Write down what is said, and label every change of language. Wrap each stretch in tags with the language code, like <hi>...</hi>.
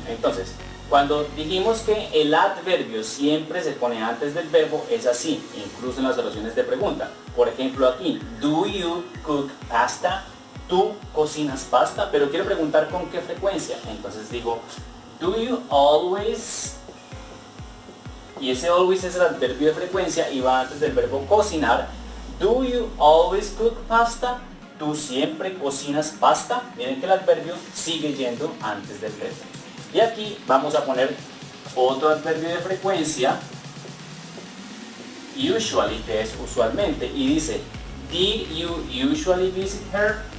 <es>Entonces, cuando dijimos que el adverbio siempre se pone antes del verbo, es así, incluso en las oraciones de pregunta. Por ejemplo aquí,</es> <en>do you cook pasta?</en> <es>Tú cocinas pasta, pero quiero preguntar con qué frecuencia. Entonces digo,</es> <en>do you always,</en> <es>y ese always es el adverbio de frecuencia y va antes del verbo cocinar.</es> <en>Do you always cook pasta?</en> <es>¿Tú siempre cocinas pasta? Miren que el adverbio sigue yendo antes del verbo. Y aquí vamos a poner otro adverbio de frecuencia, usually, que es usualmente, y dice,</es> <en>did you usually visit her?</en>